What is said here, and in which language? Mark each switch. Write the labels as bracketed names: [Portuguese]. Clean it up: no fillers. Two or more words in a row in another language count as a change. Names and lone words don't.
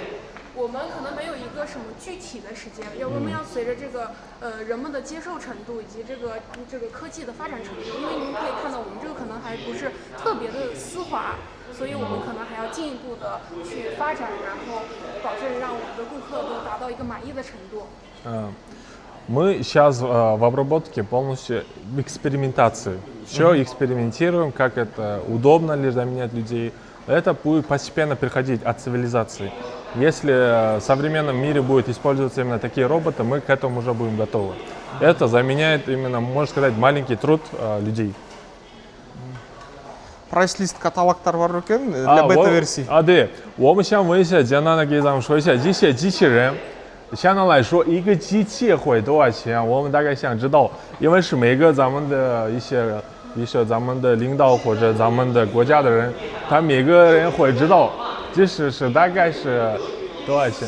[Chinese] 我们可能没有一个什么具体的时间，我们要随着这个人们的接受程度以及这个科技的发展程度，因为您可以看到我们这个可能还不是特别的丝滑，所以我们可能还要进一步的去发展，然后保证让我们的顾客都达到一个满意的程度。 [Russian] Мы сейчас в обработке полностью экспериментации. Все экспериментируем, как это удобно ли заменять людей. Это будет постепенно переходить от цивилизации. Если в современном мире будет использоваться именно такие роботы, мы к этому уже будем готовы. Это заменяет именно, можно сказать, маленький труд людей. [Kazakh] прайс-лист каталогтар бар екен [Russian] для бета-версий. [Chinese] 对，我们想问一下，简单的给咱们说一下这些机器人。相对来说，一个机器会多少钱？我们大概想知道，因为是每个咱们的一些咱们的领导或者咱们的国家的人，他每个人会知道，这是大概是多少钱？